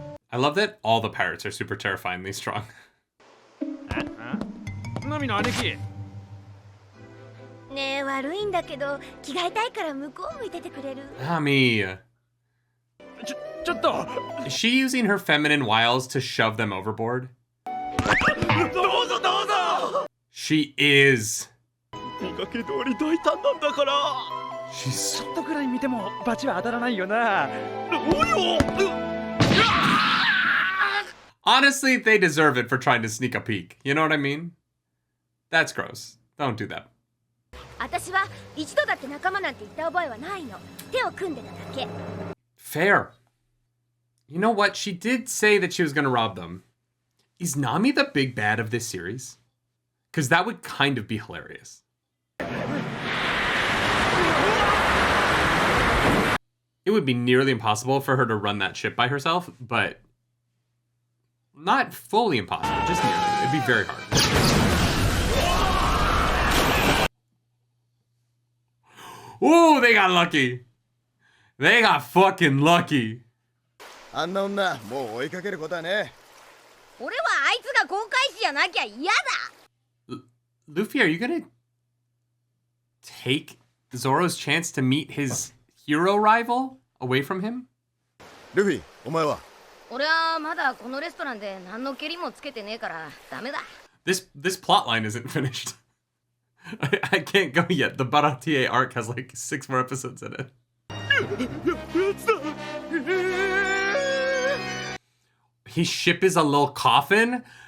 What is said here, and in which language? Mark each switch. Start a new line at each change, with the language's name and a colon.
English: I love that all the pirates are super terrifyingly strong.
Japanese: Nami の兄貴。ねえ、悪いんだけど着替えたいから向こう向いててくれる？
English: Nami.
Japanese: ちょっと。
English: Is she using her feminine wiles to shove them overboard?
Japanese: どうぞどうぞ。
English: She is.
Japanese: 見かけ通り大胆なんだから。 She's ちょっとくらい見てもバチは当たらないよな。およ。
English: Honestly, they deserve it for trying to sneak a peek. You know what I mean? That's gross. Don't do that.
Japanese: 私は一度だって仲間なんて言った覚えはないの。手を組んでただけ。
English: Fair. You know what? She did say that she was going to rob them. Is Nami the big bad of this series? Because that would kind of be hilarious. It would be nearly impossible for her to run that ship by herself, but not fully impossible, just nearly. It'd be very hard. Ooh, they got lucky. They got fucking lucky.
Japanese: あんな女もう追いかけることはね。俺はあいつが航海士じゃなきゃ嫌だ。
English: Luffy, are you gonna take Zoro's chance to meet his hero rival away from him?
Japanese: ルフィ、お前は？俺はまだこのレストランで何の蹴りもつけてねえからダメだ。
English: This plot line isn't finished. I can't go yet. The Baratier arc has like 6 more episodes in it. His ship is a little coffin?